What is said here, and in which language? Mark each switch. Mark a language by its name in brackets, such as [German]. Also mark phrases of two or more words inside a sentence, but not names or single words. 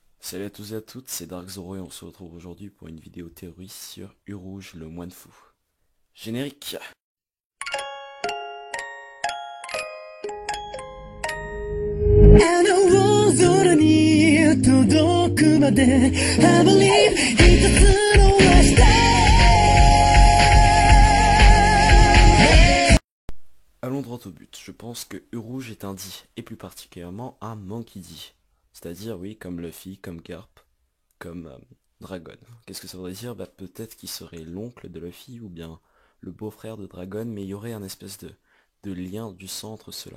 [French] Salut à tous et à toutes, c'est Dark Zoro et on se retrouve aujourd'hui pour une vidéo théorie sur Urouge le moine fou. Générique. [Japanese] あの大空に届くまで [English] I believe [Japanese] 一つの明日 [French] Allons droit au but. Je pense que Urouge est un D, et plus particulièrement un Monkey D. C'est-à-dire, oui, comme Luffy, comme Garp, comme Dragon. Qu'est-ce que ça voudrait dire? Bah peut-être qu'il serait l'oncle de Luffy ou bien le beau-frère de Dragon, mais il y aurait un espèce de lien du sang entre ceux-là.